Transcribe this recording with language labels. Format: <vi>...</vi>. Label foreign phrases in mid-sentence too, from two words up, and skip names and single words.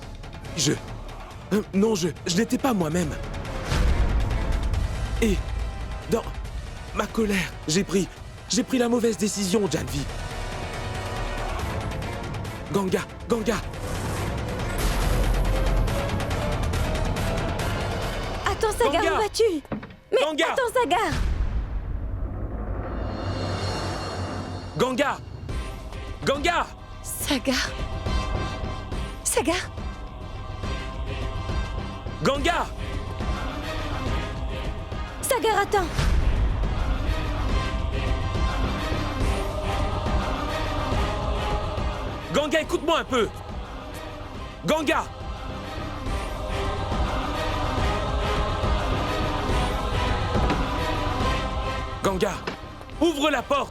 <fr>Non, je n'étais pas moi-même. Et, dans ma colère, j'ai pris la mauvaise décision, Janvi. Ganga! Attends, Sagar, Ganga! où vas-tu? Mais Ganga! attends, Sagar! Ganga! Ganga! Sagar. Sagar. Ganga! Sagar, attends! Ganga, écoute-moi un peu! Ganga! Ganga, ouvre la porte!</fr>